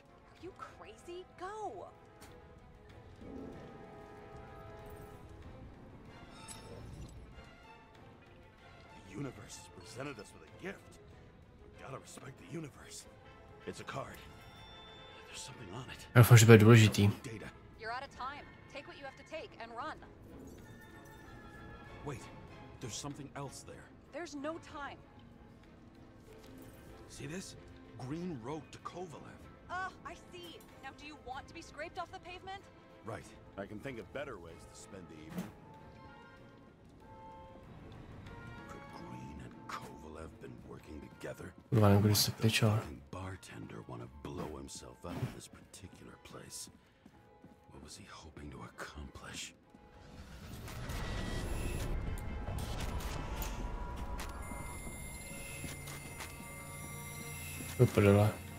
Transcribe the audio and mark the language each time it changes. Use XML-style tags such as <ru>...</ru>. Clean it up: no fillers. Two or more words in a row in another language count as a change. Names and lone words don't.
<en>Are you crazy? Go! The universe has presented us with a gift. We gotta respect the universe. It's a card. There's something on it.</en> <cs>Já doufám, že bude důležitý.</cs> <en>Data. You're out of time. Take what you have to take and run. Wait, there's something else there. There's no time. See this? Green road to Kovalev. I see. Now, do you want to be scraped off the pavement? Right. I can think of better ways to spend the evening. Could Green and Kovalev been working together?</en> <cs>Kurva, nebudu se</cs> <en>The</en> <cs>pičovat.</cs> <en>fucking bartender want to blow himself up in this particular place. What was he hoping to accomplish?</en> <cs>Do prdele.</cs>